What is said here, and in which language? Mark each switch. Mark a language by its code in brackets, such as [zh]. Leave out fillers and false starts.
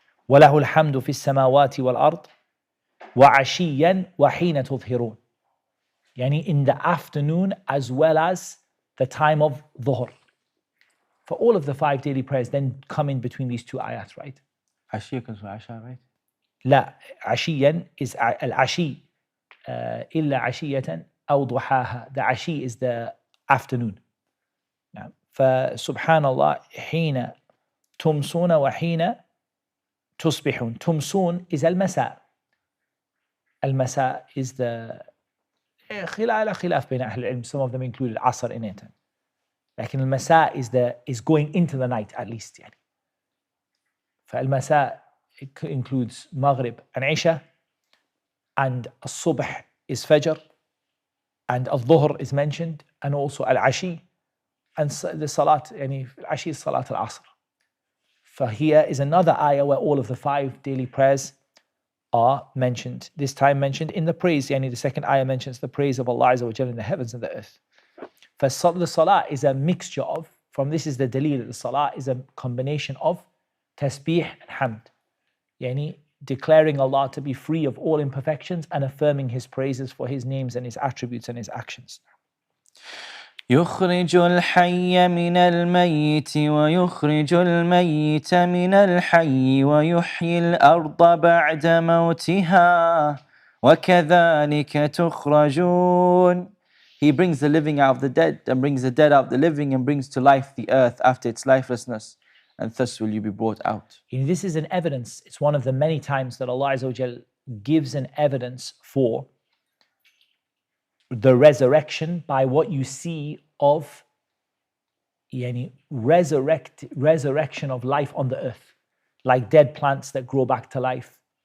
[ar] وَلَهُ الْحَمْدُ فِي السَّمَاوَاتِ وَالْأَرْضِ وَعَشِيًّا وَحِينَ تُظْهِرُونَ. [en] In the afternoon as well as the time of dhuhr. For all of the 5 daily prayers then come in between these 2 ayat, right? Ashiyya comes from Asha, right? [ar] لا, عشيًا is al-ashi, إِلَّا عَشِيَّةً أَوْ ضُحَاهَا. [en] The ashi is the afternoon. [ar] فسبحان الله حين تمسون وحين تصبحون. تمسون is المساء. المساء is the خلاف بين أهل العلم. [en] Some of them include العصر in it. [ar] لكن المساء [en] is going into the night at least. فالمساء includes Maghrib and Isha, and الصبح is Fajr, and al-Dhuhr is mentioned, and also al-Ashi, and the Salat, Ashi is Salat al-Asr. For here is another ayah where all of the 5 daily prayers are mentioned, this time mentioned in the praise. The second ayah mentions the praise of Allah Azza wa Jalla in the heavens and the earth. For the salah is a mixture of, from this is the dalil, the salah is a combination of tasbih and hamd. Declaring Allah to be free of all imperfections and affirming His praises for His names and His attributes and His actions. [ar] يخرج الحي من الميت ويخرج الميت من الحي ويحيي الأرض بعد موتها وكذلك تخرجون. [en] He brings the living out of the dead and brings the dead out of the living and brings to life the earth after its lifelessness, and thus will you be brought out. This is an evidence. It's one of the many times that Allah Azza wa Jal gives an evidence for the resurrection by what you see of resurrection of life on the earth, like dead plants that grow back to life.